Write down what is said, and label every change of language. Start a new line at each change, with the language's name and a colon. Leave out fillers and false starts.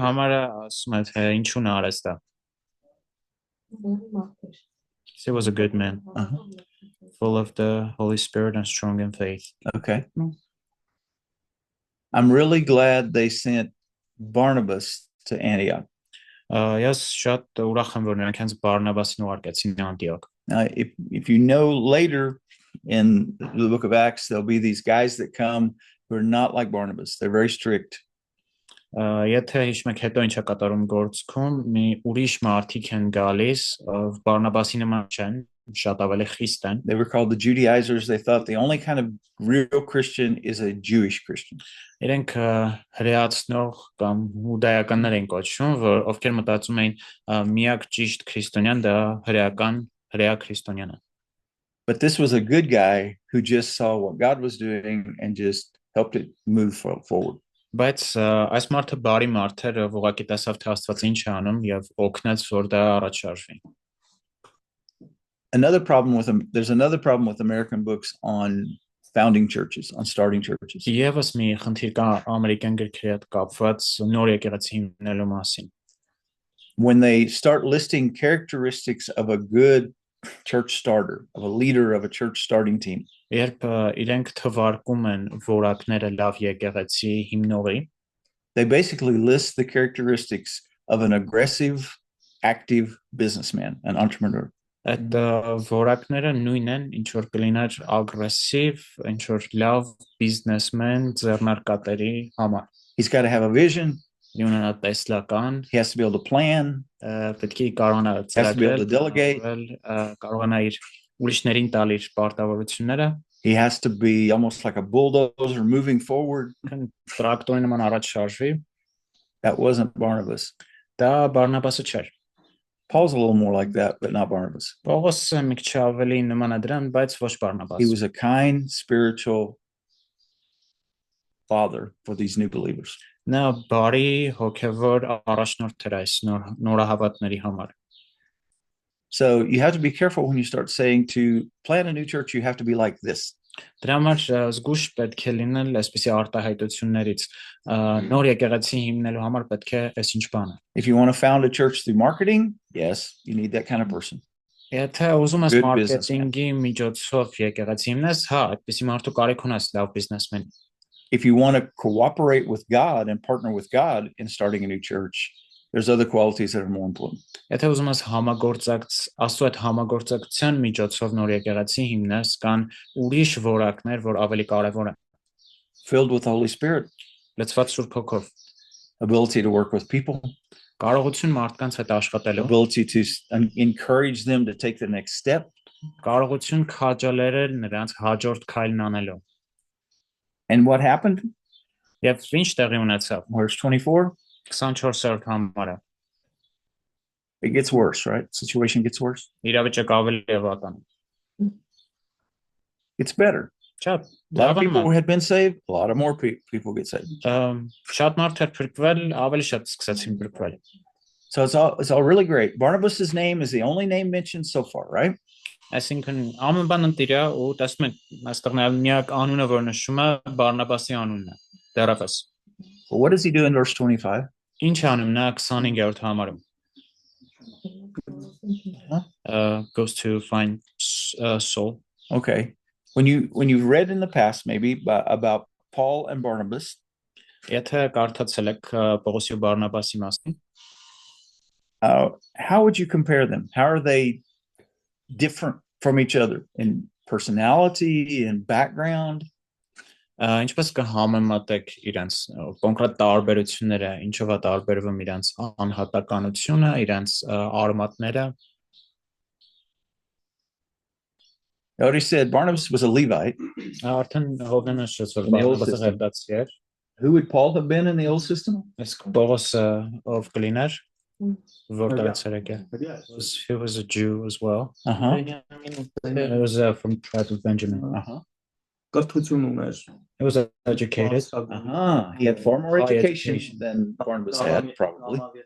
Armenian: Համարը ասում է թե ինչու նա արեց դա։
English: He was a good man, full of the Holy Spirit and strong in faith. Okay. I'm really glad they sent Barnabas to Antioch.
Armenian: Ես շատ ուրախ եմ որ նրանք հենց Բարնաբասին ուղարկեցին Անտիոք։
English: Now, if you know later in the book of Acts, there'll be these guys that come who are not like Barnabas. They're very strict.
Armenian: Եթե հիշում եք հետո ինչ է կատարում գործքում, մի ուրիշ մարդիկ են գալիս, Բարնաբասի նման չեն, շատ ավելի խիստ են։
English: They were called the Judaizers. They thought the only kind of real Christian is a Jewish Christian.
Armenian: Իրենք հրեացնող կամ հուդայականներ են կոչվում, որ ովքեր մտածում էին միակ ճիշտ քրիստոնյան դա հրեա քրիստոնյան է։
English: But this was a good guy who just saw what God was doing and just helped it move forward.
Armenian: Բայց այս մարդը բարի մարդ էր, ով ուղղակի տեսավ թե Աստված ինչ է անում եւ օգնեց որ դա առաջ շարժվի։
English: There's another problem with American books on founding churches, on starting churches.
Armenian: Եվս մի խնդիր կա ամերիկյան գրքերի հետ կապված նոր եկեղեցի հիմնելու մասին։
English: When they start listing characteristics of a good church starter, of a leader of a church starting team,
Armenian: Երբ իրենք թվարկում են որակները լավ եկեղեցի հիմնողի,
English: they basically list the characteristics of an aggressive, active businessman, an entrepreneur.
Armenian: այդ որակները նույնն են, ինչ որ կլիներ ագրեսիվ, ինչ որ լավ բիզնեսմեն, ձեռնարկատերի համար։
English: He's got to have a vision.
Armenian: Ունենա տեսլական,
English: He has to be able to plan.
Armenian: պետք է կարողանա
English: Has to be able to delegate.
Armenian: կարողանա իր ուրիշներին տալ իր պարտավորությունները,
English: He has to be almost like a bulldozer moving forward.
Armenian: տրակտորի նման առաջ շարժվի։
English: That wasn't Barnabas.
Armenian: Դա Բարնաբասը չէր։
English: Paul's a little more like that, but not Barnabas.
Armenian: Պողոսը մի քիչ ավելի նման է դրան, բայց ոչ
English: He
Armenian: Բարնաբաս։
English: was a kind, spiritual father for these new believers.
Armenian: Նա բարի հոգևոր առաջնորդ էր այս նորահավատների համար։
English: So you have to be careful when you start saying to plant a new church, you have to be like this.
Armenian: Դրա համար զգուշ պետք է լինել այսպիսի արտահայտություններից նոր եկեղեցի հիմնելու համար պետք է այսինչ բանը։
English: If you want to found a church through marketing, yes, you need that kind of person.
Armenian: Եթե ուզում ես
English: Good businessman.
Armenian: մարքեթինգի միջոցով եկեղեցի հիմնես, հա, այդպիսի մարդու կարիք ունես լավ բիզնեսմեն։
English: If you want to cooperate with God and partner with God in starting a new church, there's other qualities that are more important.
Armenian: Եթե ուզում ես աստծո այդ համագործակցության միջոցով նոր եկեղեցի հիմնես, կան ուրիշ որակներ, որ ավելի կարևոր են։
English: Filled with the Holy Spirit,
Armenian: Լցված Սուրբ Հոգով,
English: ability to work with people,
Armenian: կարողություն մարդկանց հետ աշխատելու,
English: ability to encourage them to take the next step.
Armenian: կարողություն քաջալերել նրանց հաջորդ քայլն անելու։
English: And what happened?
Armenian: Եվ ինչ տեղի ունեցավ։
English: Verse 24,
Armenian: 24-րդ համարը։
English: it gets worse, right? Situation gets worse.
Armenian: Իրավիճակը ավելի է վատանում։
English: It's better.
Armenian: Շատ
English: A lot of
Armenian: լավանում
English: people
Armenian: է։
English: had been saved. A lot of more people get saved.
Armenian: Շատ մարդ էր փրկվել, ավելի շատ սկսեցին փրկվել։
English: So it's all really great. Barnabas's name is the only name mentioned so far, right?
Armenian: Այսինքն ամեն բան ընտիր է ու տեսնում եք այստեղ միակ անունը որ նշում է Բարնաբասի անունն է դեռևս։
English: But what does he do in verse 25?
Armenian: Ինչ անում նա 25-րդ համարում։
English: Goes to find Saul. Okay. When you've read in the past maybe about Paul and Barnabas,
Armenian: Եթե կարդացել եք Պողոսի ու Բարնաբասի մասին,
English: how would you compare them? How are they different from each other in personality and background?
Armenian: ինչպես կհամեմատեք իրենց կոնկրետ տարբերությունները, ինչով է տարբերվում իրենց անհատականությունը, իրենց արմատները։
English: I already said Barnabas was a Levite.
Armenian: Արդեն հովնեն նշեց որ
English: In the Old
Armenian: Բարնաբասը
English: System.
Armenian: ղևտացի էր,
English: Who would Paul have been in the Old System?
Armenian: իսկ Պողոսը ով կլիներ, որտեղից էր եկել։
English: He was a Jew as well. Uh-huh. He was from the tribe of Benjamin. Uh-huh.
Armenian: Կրթություն ուներ։
English: He was educated. Uh-huh. He had far more High education education. than Barnabas had, probably.